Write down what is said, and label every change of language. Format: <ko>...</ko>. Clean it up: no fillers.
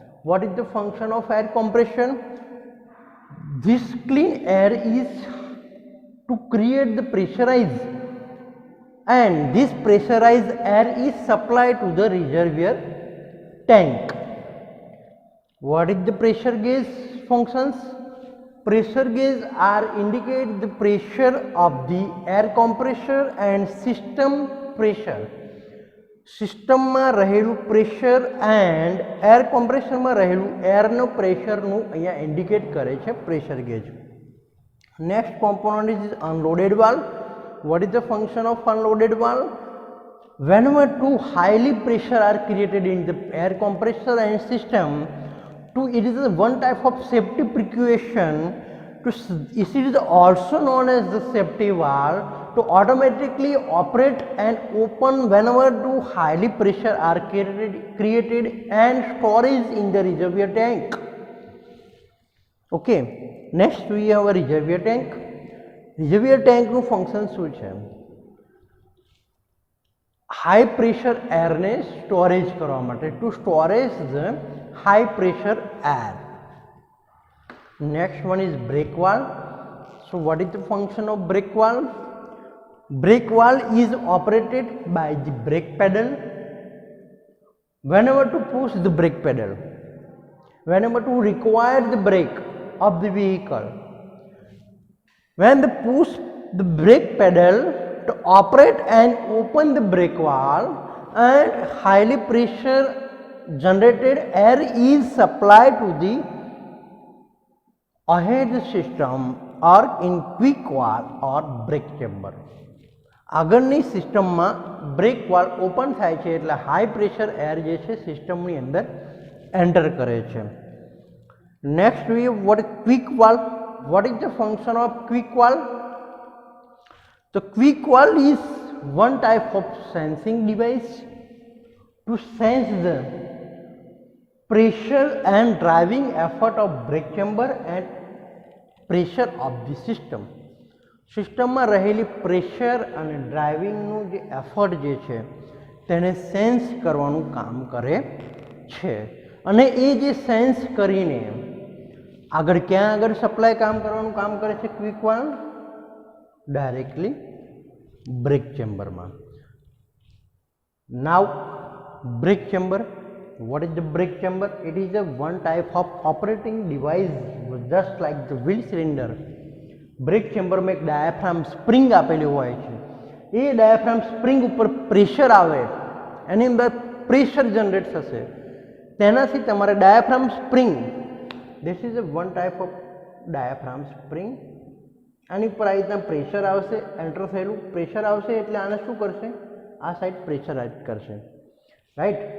<en>What is the function of air compression? This clean air is to create the pressurized, and this pressurized air is supplied to the reservoir tank. What is the pressure gauge functions? Pressure gauge are indicate the pressure of the air compressor and system pressure.</en> <gu>સિસ્ટમમાં રહેલું pressure and air કોમ્પ્રેશરમાં રહેલું એરનો પ્રેશરનું અહીંયા indicate કરે છે pressure gauge.</gu> <en>Next component is unloaded valve. What is the function of unloaded valve? whenever too highly pressure are created in the air compressor and system, it is one type of safety precaution. It is also known as the safety valve to automatically operate and open whenever too highly pressure are created and storage in the reservoir tank. Okay, next we have a reservoir tank.</en> <gu>Reservoir tank નું function શું છે? High pressure એરને storage કરવા માટે,</gu> <en>To storage the high pressure air. Next one is brake valve. So what is the function of brake valve? Brake valve is operated by the brake pedal. Whenever to push the brake pedal, whenever to require the brake of the vehicle, when the push the brake pedal to operate and open the brake valve, and highly pressure generated air is supplied to the ahead system or in quick valve or brake chamber.</en> <gu>આગળની સિસ્ટમમાં break valve open થાય છે એટલે high pressure air જે છે સિસ્ટમની અંદર enter કરે છે.</gu> <en>Next we what quick valve. What is the function of quick valve? તો quick valve is one type of sensing device to sense the pressure and driving effort of brake chamber and pressure of the system.</en> <gu>સિસ્ટમમાં રહેલી pressure અને ડ્રાઇવિંગનું જે effort જે છે તેને sense કરવાનું કામ કરે છે અને એ જે સેન્સ કરીને આગળ ક્યાં આગળ સપ્લાય કામ કરવાનું કામ કરે છે ક્વિક વાલ્વ ડાયરેક્ટલી બ્રેક ચેમ્બરમાં.</gu> <en>Now brake chamber. What is the brake chamber? It is a one type of operating device just like the wheel cylinder.</en> <gu>Break ચેમ્બરમાં એક ડાયાફ્રામ સ્પ્રિંગ આપેલી હોય છે. એ ડાયાફ્રામ સ્પ્રિંગ ઉપર પ્રેશર આવે, એની અંદર પ્રેશર જનરેટ થશે, તેનાથી તમારે diaphragm spring,</gu> <en>this is a one type of diaphragm spring,</en> <gu>આની ઉપર આ રીતના પ્રેશર આવશે, એન્ટર થયેલું પ્રેશર આવશે એટલે આને શું કરશે, આ સાઈડ પ્રેશરાઇઝ કરશે, રાઈટ.</gu>